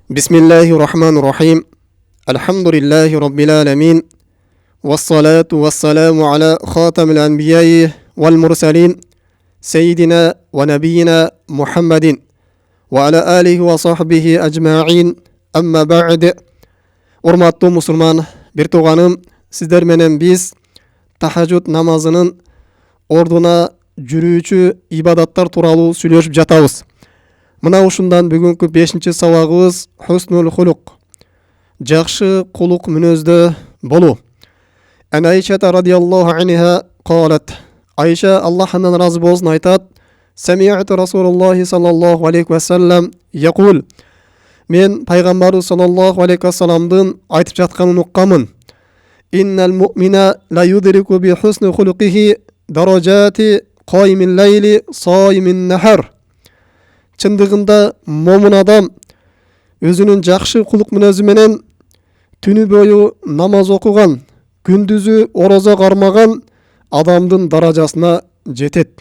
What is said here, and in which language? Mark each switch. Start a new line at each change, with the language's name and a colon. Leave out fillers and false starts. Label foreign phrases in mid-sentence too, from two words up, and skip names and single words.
Arabic: بسم الله الرحمن الرحيم الحمد لله رب العالمين والصلاة والسلام على خاتم الأنبياء والمرسلين سيدنا ونبينا محمد وعلى آله وصحبه أجمعين أما بعد
Kyrgyz: Урматтуу мусулман, бир тууганым, сиздер менен биз тахажжуд намазынын ордуна жүрүүчү ибадаттар тууралуу сүйлөшүп жатабыз. Мына ушундан бүгүнкү 5-чи сабагыбыз
Arabic: حسن الخلق.
Kyrgyz: Жакшы кулук мүнөздө болуу.
Arabic: عن عائشة رضي الله عنها قالت.
Kyrgyz: Айша Аллахтан разы болсун айтат:
Arabic: سمعت رسول الله صلى الله عليه وسلم يقول.
Kyrgyz: Мен пайгамбарыбыз
Arabic: صلى الله عليه وسلم
Kyrgyz: айтып жатканын уккамын.
Arabic: إن المؤمن ليدرك بحسن خلقه درجة قائم الليل صائم النهار.
Kyrgyz: Чындыгында момун адам өзүнүн жакшы кулук мүнөзү менен түнү бою намаз окуган, күндүзү орозо кармаган адамдын даражасына жетет.